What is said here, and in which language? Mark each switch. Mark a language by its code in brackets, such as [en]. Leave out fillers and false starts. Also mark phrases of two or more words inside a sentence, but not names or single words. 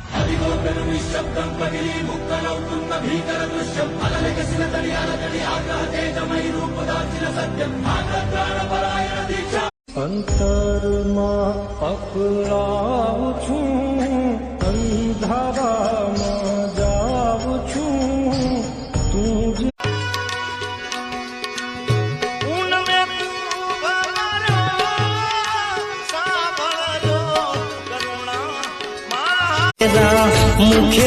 [te] అదిగో పెను నిశ్శబ్దం పగిలి ముక్కలవుతున్న భీకర దృశ్యం అలలెగసిన తడి అలజడి ఆగ్రహ తేజమై రూపుదాల్చిన సత్యం ఆగ్రహపరాయణ దీక్ష [gu] અંતરમાં અકળાવું છું અંધારામાં જાઉં છું તું જ મુખે